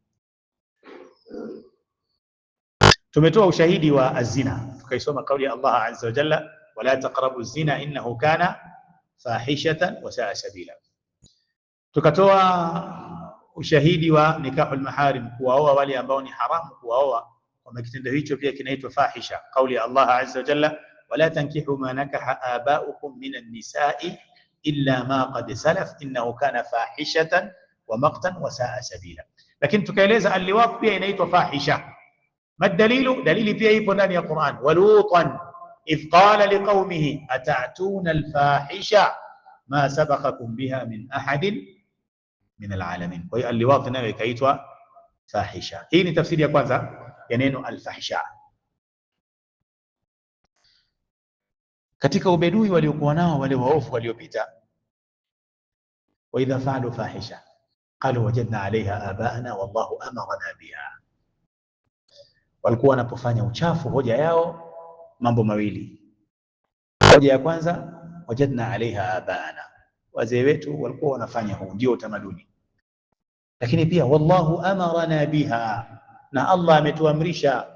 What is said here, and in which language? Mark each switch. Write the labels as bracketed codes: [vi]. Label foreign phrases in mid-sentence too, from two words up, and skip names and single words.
[sw] Tumetoa ushahidi wa azina, tukaisoma kauli ya Allah [ar] عز وجل, ولا تقربوا الزنا إنه كان فاحشة وساء سبيلا. [sw] Tukatoa ushahidi wa [ar] نكاح المحارم, [sw] kuwaoa wale ambao ni haramu kuwaoa, kwa kitendo hicho pia kinaitwa fahisha. Kauli ya [ar] Allah عز وجل ولا تنكحوا ما نكح آباؤكم من النساء إلا ما قد سلف إنه كان فاحشة ومقتا وساء سبيلا. [sw] Lakini tukaeleza alliwat pia inaitwa fahisha. Madalilu, dalili pia ipo ndani ya Qur'an. [ar] ولوطا إذ قال لقومه أتأتون الفاحشة ما سبقكم بها من أحد من العالمين. [sw] Kwa hiyo alliwat nayo ikaitwa fahisha. Hii ni tafsiri ya kwanza ya neno alfahsha. Katika ubedui waliokuwa nao wale waofu waliopita, wa [ar] إذا فعلوا فاحشة قالوا وجدنا عليها آباءنا والله أمرنا بها. [sw] Walikuwa wanapofanya uchafu, hoja yao mambo mawili. Hoja ya kwanza, [ar] وجدنا عليها آباءنا, [sw] wazee wetu walikuwa wanafanya, huu ndio utamaduni. Lakini pia [ar] والله أمرنا بها, [sw] na Allah ametuamrisha.